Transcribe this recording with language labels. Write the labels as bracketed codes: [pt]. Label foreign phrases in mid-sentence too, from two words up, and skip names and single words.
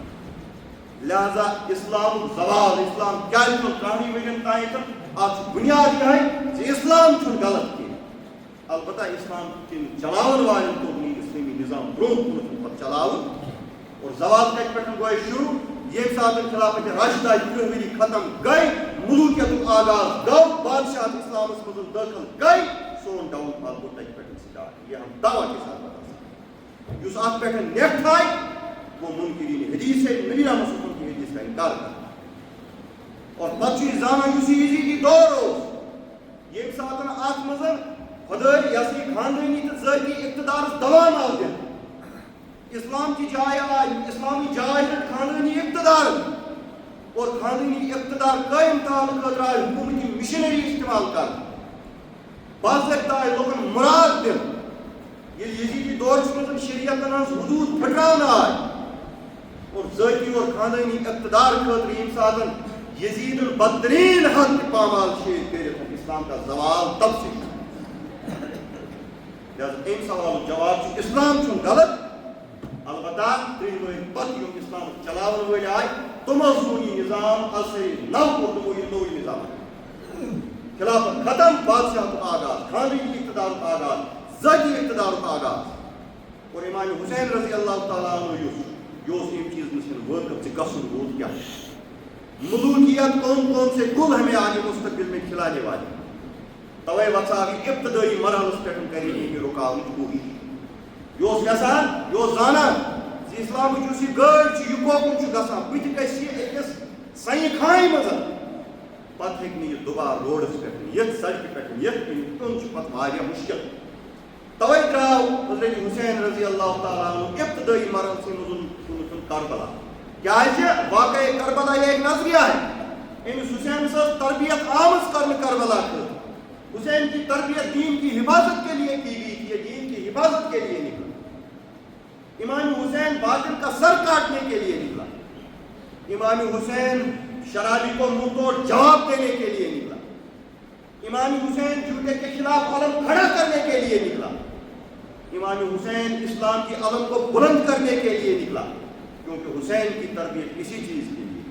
[ks] لہذا اسلام زوال اسلام کیٛازِ چھُ 30 ؤرین تام اتھ بنیاد یِہے زِ اسلام چھُنہٕ غلط کینٛہہ البتہ اسلام کن چلاون والن کوٚر اسلامی نظام برونٛہہ کُن پتہٕ چلاوُن اور زوال کتہِ پٮ۪ٹھ گوٚو شروع ییٚمہِ ساتہٕ خلافت راشدہ 30 ؤری ختم گٔے ملوٗکیتُک آغاز گوٚو بادشاہت اسلامس منٛز دٲخل گٔے سون ڈاؤن فال گوٚو تتہِ پٮ۪ٹھ سٹارٹ [ur] یہ ہم دعویٰ کے ساتھ بتا سکتے [ks] یُس اتھ پٮ۪ٹھ نیٚٹ تھایہِ [ur] وہ منکرین حدیث ہے نبی رحمۃ اللہ کی حدیث کا انکار کرتا [ks] اور پتہ چھُ زانان یُس یہ یزیدی دور اوس ییٚمہِ ساتہٕ اتھ منٛز خدٲے یۄس یہِ خاندٲنی تہٕ ذٲتی اقتدارس دوام آو دِنہٕ [ur] اسلام کی [ks] جائے آج اسلامی جائے خاندانی اقتدار اور خاندانی اقتدار قائم تھاونہٕ خٲطرٕ آیہِ حکوٗمتی مشنری استعمال کرنہٕ باضٲبطہٕ آیہِ لُکن مراد دِنہٕ ییٚلہِ یزیدی دورس منٛز شریعتن ہٕنٛز حدوٗد پھٕٹراونہٕ آیہِ اور ذٲتی اور خاندانی اقتدار خٲطرٕ ییٚمہِ ساتہٕ یزیدن بدترین حد تہِ پامال شیٖد کٔرِتھ [ur] اسلام کا زوال تب سے [ks] لہذا اَمہِ سوالُک جواب چھُ اسلام چھُنہٕ غلط البتہ 30 ؤری پتہٕ یِم اسلام چلاون وٲلۍ آیہِ تِمو سوٗن یہِ نظام السری نو کوٚر تِمو یہِ نوٚوٕے نظام خلافت ختم بادشاہتُک آغاز خاندٲنی اقتدارُک آغاز ذٲتی اقتدارُک آغاز اور امام حسین رضی اللہ تعالیٰ عنہ یہِ اوس اَمہِ چیٖز نِش وٲقف زِ گژھُن روٗد کیٛاہ ملوٗکیت [ur] کون سے گُل ہمیں آگے مستقبل میں کھلانے والے [ks] توے وژھاو یہِ ابتدٲئی مرحلس پٮ۪ٹھ کرِ یہِ رُکاونٕچ کوٗشِش یہِ اوس یژھان یہِ اوس زانان زِ اسلامٕچ یُس یہِ گٲڑۍ چھِ یہِ کوکُن چھُ گژھان بٕتھِ گژھِ یہِ أکِس سنہِ خانہِ منٛز پتہٕ ہیٚکہِ نہٕ یہِ دُبارٕ روڈس پٮ۪ٹھ یِتھ سڑکہِ پٮ۪ٹھ یِتھ کِہیٖنۍ پیوٚن چھُ پتہٕ واریاہ مُشکِل توے درٛاو حضرت حسین رضی اللہ تعالیٰ عنہ ابتدٲئی مرحلسٕے منٛز کربلا کیٛازِ واقعے کربلا [ur] یہ ایک نظریہ ہے [ks] أمِس حسینس ٲس تربیت آمٕژ کرنہٕ کربلا خٲطرٕ [ur] حسین کی تربیت دین کی حفاظت کے لیے کی گئی تھی یہ دین کی حفاظت کے لیے نکلا امام حسین باطل کا سر کاٹنے کے لیے نکلا امام حسین شرابی کو منہ توڑ جواب دینے کے لیے نکلا امام حسین جھوٹے کے خلاف علم کھڑا کرنے کے لیے نکلا امام حسین اسلام کی علم کو بلند کرنے کے لیے نکلا کیونکہ حسین کی تربیت اسی چیز کے لیے